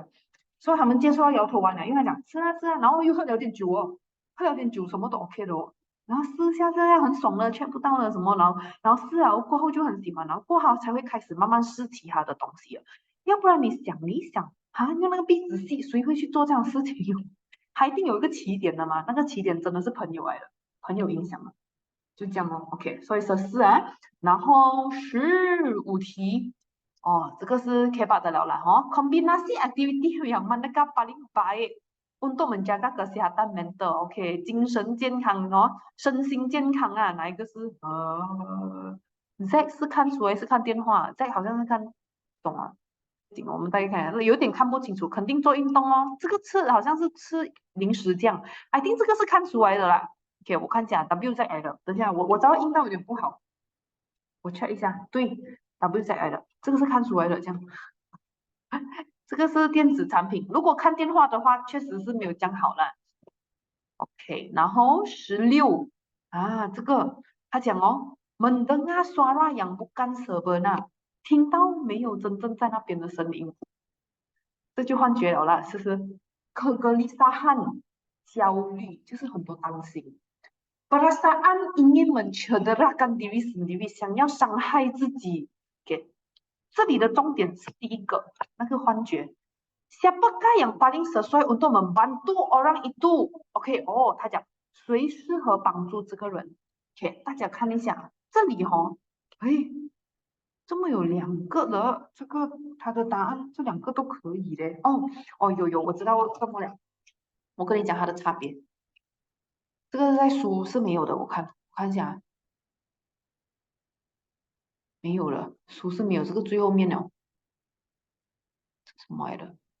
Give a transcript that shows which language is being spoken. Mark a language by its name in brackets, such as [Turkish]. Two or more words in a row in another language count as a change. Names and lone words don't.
[Chinese] 所以他们接触到摇头丸了，因为他讲是啊是啊，然后又喝了点酒哦，喝了点酒什么都 OK 的哦，然后试下这样很爽的，劝不到了什么，然后试了过后就很喜欢，然后过后才会开始慢慢试其他的东西了，要不然你想用那个鼻子吸，谁会去做这样的事情？他一定有一个起点的嘛，那个起点真的是朋友来的，朋友影响的，就这样哦，OK，所以14啊，然后15题。这个是 K8 的了啦 [Malay] Kombinasi aktiviti yang manakah paling baik untuk menjaga kesehatan mental？ [Chinese] OK，精神健康身心健康啊，哪一个是Z 是看书还是看电话？Z 好像是看，懂啊？我们大概看，有点看不清楚，肯定做运动哦。这个吃好像是吃零食这样 ， [English] I think [Chinese] 这个是看出来的啦。OK，我看一下 W 在 L，等一下我找到音道有点不好。我 check 一下，对，WZ 来的，这个是看出来的，这样，这个是电子产品。如果看电话的话，确实是没有这样好啦。OK，然后16啊，这个他讲哦 ， [Malay] mendengar suara yang bukan sebenar， [Chinese] 听到没有真正在那边的声音，这就幻觉了啦，是不是？kegelisahan，焦虑，就是很多担心。 [Malay] perasaan ingin mencederakan diri sendiri， [Chinese] 想要伤害自己。给这里的重点是第一个那个幻觉。 [Malay] Siapakah yang paling sesuai untuk membantu orang itu？ [Chinese] OK， 哦，他讲谁适合帮助这个人？OK， 大家看一下这里哦，哎，这么有2个的，这个他的答案这2个都可以嘞。哦哦，有，我知道什么了。我跟你讲它的差别，这个在书是没有的，我看一下啊，没有了，书是没有，这个最后面了，什么来的？